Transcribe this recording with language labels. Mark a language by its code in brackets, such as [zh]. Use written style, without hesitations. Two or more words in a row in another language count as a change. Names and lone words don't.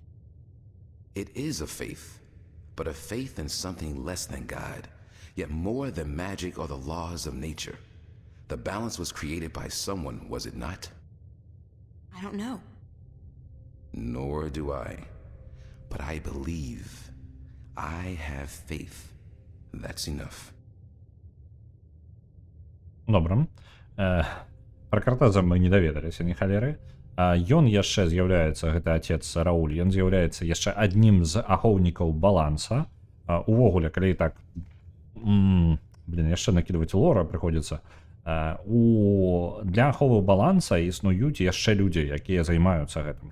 [en] It is a faith, but a faith in something less than God, yet more than magic or the laws of nature. The balance was created by someone, was it not? I don't know. Nor do I. But I believe. I have faith. That's enough. [be] Добра. Пра Кортеза мы не даведаліся ні халеры. Ён яшчэ з'яўляецца, гэта отец Рауль, ён з'яўляецца яшчэ аднім з ахоўнікаў баланса. Увогуле, калі так, яшчэ накідваць лора прыходзіцца, для аховы баланса існуюць яшчэ людзі, якія займаюцца гэтым.